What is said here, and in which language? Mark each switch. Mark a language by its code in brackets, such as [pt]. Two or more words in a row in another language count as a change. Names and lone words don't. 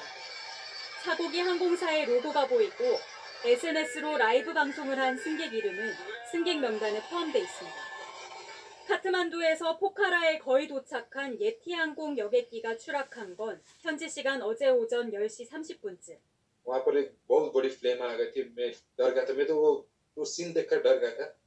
[ko] 사고기 항공사의 로고가 보이고 SNS로 라이브 방송을 한 승객 이름은 승객 명단에 포함되어 있습니다. 카트만두에서 포카라에 거의 도착한 예티항공 여객기가 추락한 건 현지 시간 어제 오전 10시 30분쯤. [hi] वहाँ पर एक बहुत बड़ी फ्लेम आ गई थी मैं डर गया था मैं तो वो सीन देखकर डर गया था